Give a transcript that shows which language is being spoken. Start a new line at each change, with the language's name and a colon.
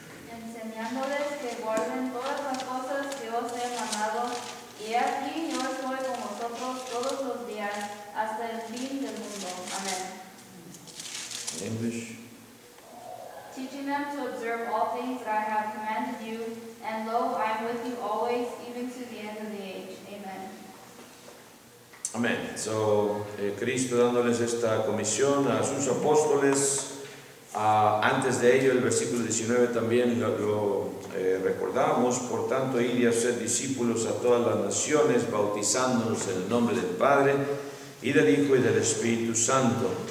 Spanish: Enseñándoles que guarden todas las cosas que os he mandado, y aquí yo estoy con vosotros todos los días hasta el fin del mundo. Amén.
English: English. Teaching them to observe all things that I have commanded you, and lo, I am with you always, even to the end of the age. Amen.
Spanish: Amén. So, Cristo dándoles esta comisión a sus apóstoles. Antes de ello, el versículo 19 también lo recordamos. Por tanto, id y hacer discípulos a todas las naciones, bautizándolos en el nombre del Padre, y del Hijo y del Espíritu Santo.